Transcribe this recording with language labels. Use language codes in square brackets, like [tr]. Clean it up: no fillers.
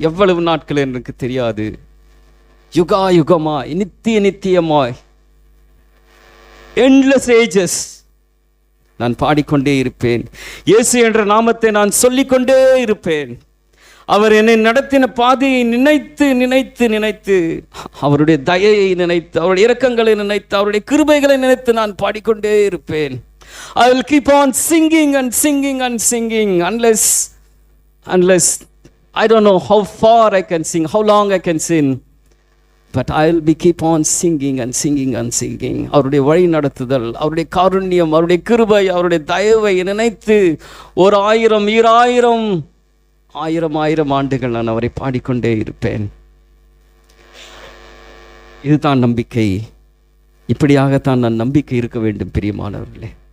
[ta] எவ்வளவு நாட்கள் எனக்கு தெரியாது. யுகா யுகமாய், நித்திய நித்தியமாய், [en] endless ages [ta] நான் பாடிக்கொண்டே இருப்பேன். இயேசு என்ற நாமத்தை நான் சொல்லிக்கொண்டே இருப்பேன். அவர் என்னை நடத்தின பாதையை நினைத்து நினைத்து நினைத்து, அவருடைய தயையை நினைத்து, அவருடைய இரக்கங்களை நினைத்து, அவருடைய கிருபைகளை நினைத்து நான் பாடிக்கொண்டே இருப்பேன். [en] I will keep on singing and singing and singing unless I don't know how far I can sing, how long I can sing, but I will be keep on singing and singing and singing. [ta] அவருடைய வழி நடத்துதல், அவருடைய காருண்யம், அவருடைய கிருபை, அவருடைய தயவை நினைத்து 1000 1000 ஆண்டுகள் நான் அவரை பாடிக்கொண்டே இருப்பேன். இதுதான் நம்பிக்கை. இப்படியாகத்தான் நான் நம்பிக்கை இருக்க வேண்டும் பிரியமானவர்களே.